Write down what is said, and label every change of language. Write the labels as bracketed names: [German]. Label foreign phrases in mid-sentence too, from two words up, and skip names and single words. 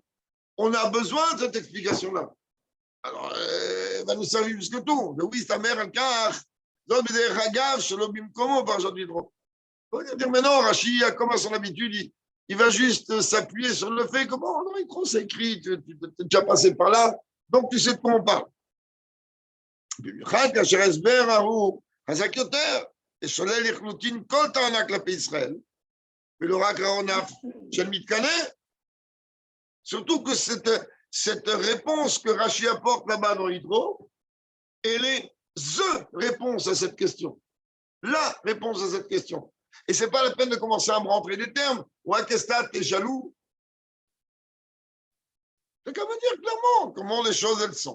[French] On a besoin de cette explication-là. Alors, elle va nous servir plus que tout. Mais oui, sa mère, car, on va dire, mais non, Rachid, comme à son habitude, il va juste s'appuyer sur le fait que, bon, non, il c'est écrit, tu es déjà passé par là, donc tu sais de quoi on parle. [Hebrew] במיוחד כאשר ההסבר ההוא חזק יותר, ושולל לחלוטין כל טענה כלפי ישראל, ולא רק העונף של מתקנא. [French] Surtout que cette réponse que Rachid apporte là-bas dans Yitro, elle est the réponse à cette question. La réponse à cette question. Et ce n'est pas la peine de commencer à me rentrer des termes. Ouais, qu'est-ce que t'es jaloux? C'est qu'à me dire clairement comment les choses elles sont.